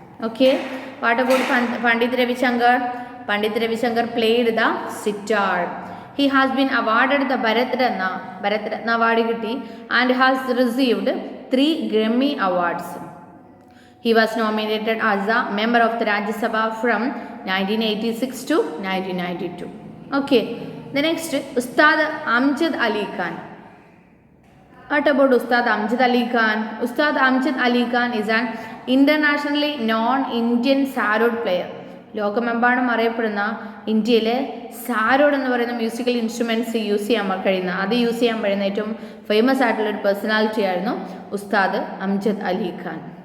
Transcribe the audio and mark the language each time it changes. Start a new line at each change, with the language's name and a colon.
English: Okay, what about Pandit Ravi Shankar? Pandit Ravi Shankar played the sitar. He has been awarded the Bharat Ratna award കിട്ടി and has received 3 Grammy awards. He was nominated as a member of the Rajya Sabha from 1986 to 1992. Okay, the next, Ustad Amjad Ali Khan. What about Ustad Amjad Ali Khan? Ustad Amjad Ali Khan is an internationally known Indian sarod player.
Malayalam: ലോകമെമ്പാടും അറിയപ്പെടുന്ന ഇന്ത്യയിലെ സാരോഡ് എന്ന് പറയുന്ന musical instruments use ചെയ്യാൻ കഴിയുന്ന ഏറ്റവും famous ആയിട്ടുള്ള ഒരു പേഴ്സണാലിറ്റി ആയിരുന്നു ഉസ്താദ് അംജദ് അലി ഖാൻ.